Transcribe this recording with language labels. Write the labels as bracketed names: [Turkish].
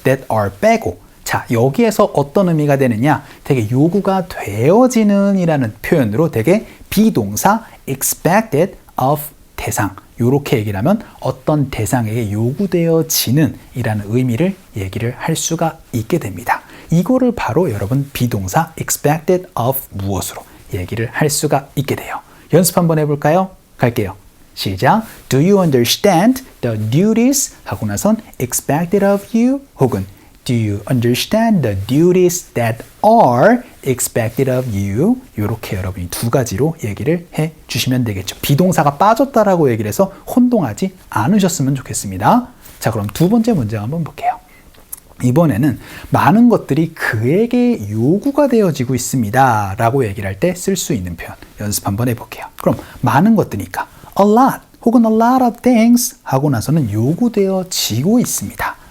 [Korean] that are 빼고 자 여기에서 어떤 의미가 되느냐 되게 요구가 되어지는 이라는 표현으로 되게 비동사 expected of 대상 이렇게 얘기를 하면 어떤 대상에게 요구되어지는 이라는 의미를 얘기를 할 수가 있게 됩니다. 이거를 바로 여러분 비동사 expected of 무엇으로 얘기를 할 수가 있게 돼요. 연습 한번 해볼까요? 갈게요. 시작. [English] Do you understand the duties [Korean] 하고 나선 [English] expected of you [Korean] 혹은 [English] Do you understand the duties that are expected of you? [Korean] 이렇게 여러분이 두 가지로 얘기를 해 주시면 되겠죠. 비동사가 빠졌다라고 얘기를 해서 혼동하지 않으셨으면 좋겠습니다. 자, 그럼 두 번째 문장 한번 볼게요. 이번에는 많은 것들이 그에게 요구가 되어지고 있습니다. 라고 얘기를 할 때 쓸 수 있는 표현 연습 한번 해볼게요. 그럼 많은 것들이니까 a lot 혹은 [English] a lot of things [Korean] 하고 나서는 요구되어지고 있습니다.